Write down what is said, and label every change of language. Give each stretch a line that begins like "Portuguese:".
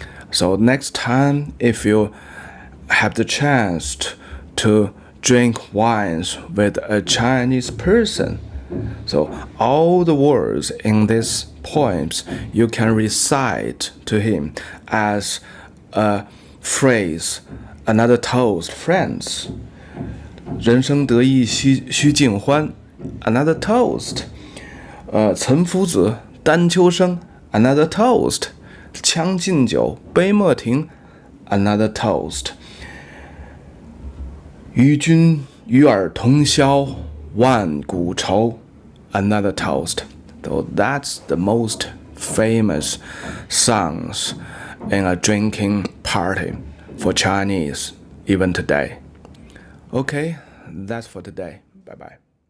English: So next time, if you have the chance to drink wines with a Chinese person, so all the words in these poems you can recite to him as a phrase, another toast, friends.
Chinese: 人生得意须尽欢 ，
English: another toast.
Chinese: 岑夫子，丹丘生 ，
English: another toast.
Chinese: 将进酒，杯莫停 ，
English: another toast.
Chinese: 与君与尔同销万古愁 ，
English: another toast. So that's the most famous songs in a drinking party for Chinese even today. Okay, that's for today. Bye bye.